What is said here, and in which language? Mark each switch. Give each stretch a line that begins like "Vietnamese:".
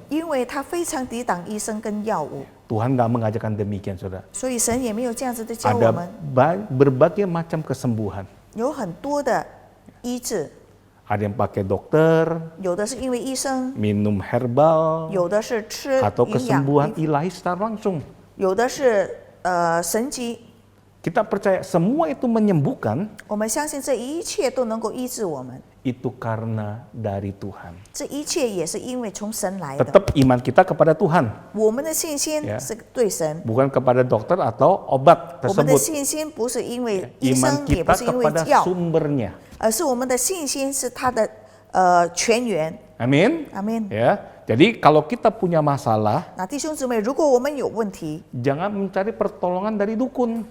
Chinese: 因为他非常抵挡医生跟药物，
Indonesian: Tuhan nggak mengajarkan demikian, saudara.
Chinese: 所以神也没有这样子的教我
Indonesian: Ada
Chinese: 们。
Indonesian: berbagai macam kesembuhan.
Chinese: 有很多的医治，
Indonesian: Ada yang pakai dokter,
Chinese: 有的是因为医生，
Indonesian: minum herbal,
Chinese: 有的是吃
Indonesian: atau
Chinese: 营养，
Indonesian: kesembuhan ilahi secara langsung.
Chinese: 有的是神迹。
Indonesian: Kita percaya semua itu menyembuhkan,
Chinese: 我们相信这一切都能够医治我们，
Indonesian: itu karena dari Tuhan.
Chinese: 这一切也是因为从神来的。
Indonesian: Tetap iman kita kepada Tuhan,
Chinese: 我们的信心
Indonesian: Ya.
Chinese: 是对神，
Indonesian: bukan kepada dokter atau obat
Chinese: 我们的
Indonesian: tersebut.
Chinese: 信心不是因为医
Indonesian: Iman
Chinese: 生，也不
Indonesian: kita
Chinese: 是因为
Indonesian: kepada
Chinese: 药，
Indonesian: sumbernya.
Chinese: 而是我们的信心是他的泉源。
Indonesian: Amin.
Chinese: 阿门。
Indonesian: Ya. Jadi kalau kita punya masalah,
Chinese: 那弟兄姊妹，如果我们有问题，
Indonesian: jangan mencari pertolongan dari dukun.